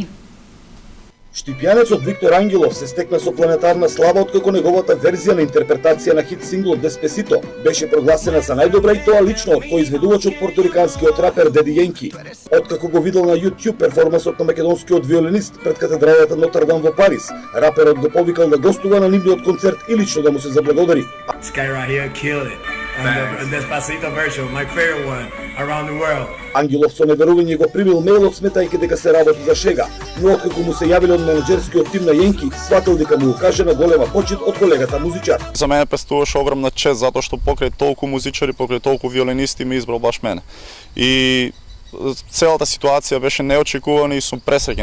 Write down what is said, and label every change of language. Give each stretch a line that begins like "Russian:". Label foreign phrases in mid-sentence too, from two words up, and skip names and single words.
Macedonian: Штипјанецот Виктор Ангелов се стекна со планетарна слава откако неговата верзија на интерпретација на хит синглот Деспасито беше прогласена за најдобра и тоа лично од коизведувачот порториканскиот рапер Деди Енки. Откако го видел на YouTube перформансот на македонскиот виолинист пред катедралата Нотр Дам во Париз, раперот го повикал да гостува на нивниот концерт и лично да му се заблагодари.
English: And the Despacito version, my favorite one around the world.
Macedonian: Ангелов со неверување го примил мејлот сметајќи дека се работи за шега, но откако му се јавиле од менеджерскиот тим на Јенки, сватил дека му укажена голема почит од колегата музичар. За мене представуваше огромна чест затоа што покрај толку музичари, покрај толку виолинисти ми избрал баш мене. И целата ситуација беше неочекувана и сум пресреќен.